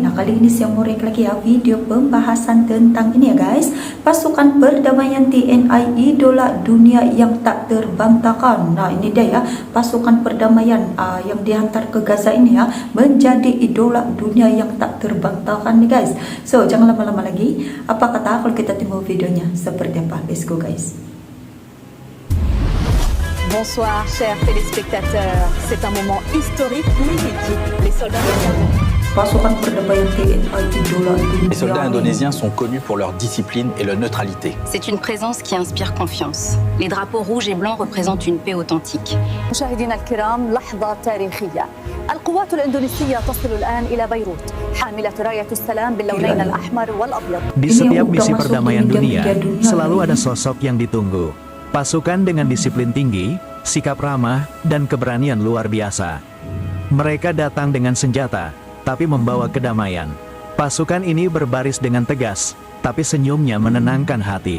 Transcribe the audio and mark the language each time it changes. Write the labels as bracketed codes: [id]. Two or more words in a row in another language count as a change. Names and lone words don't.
[id] Nah, kali ini saya mau react lagi ya video pembahasan tentang ini ya guys, pasukan perdamaian TNI idola dunia yang tak terbantahkan. Nah, ini dia ya, pasukan perdamaian yang dihantar ke Gaza ini ya, menjadi idola dunia yang tak terbantahkan nih guys. So jangan lama-lama lagi. Apa kata kalau kita tunggu videonya seperti apa? [en] Let's go guys. [fr] Bonsoir chers téléspectateurs, c'est un moment historique mais épique. Les soldats [id] Pasukan perdamaian TNI idola dunia. [fr] Les soldats indonésiens sont connus pour leur discipline et leur neutralité. C'est une présence qui inspire confiance. Les drapeaux rouges et blancs représentent une paix authentique. [ar] مشاهدينا الكرام، لحظة تاريخية. القوات الإندونيسية تصل الآن إلى بيروت حاملة راية السلام باللونين الأحمر والأبيض. [id] Di setiap misi perdamaian dunia, selalu ada sosok yang ditunggu. Pasukan dengan disiplin tinggi, sikap ramah, dan keberanian luar biasa. Mereka datang dengan senjata, tapi membawa kedamaian. Pasukan ini berbaris dengan tegas, tapi senyumnya menenangkan hati.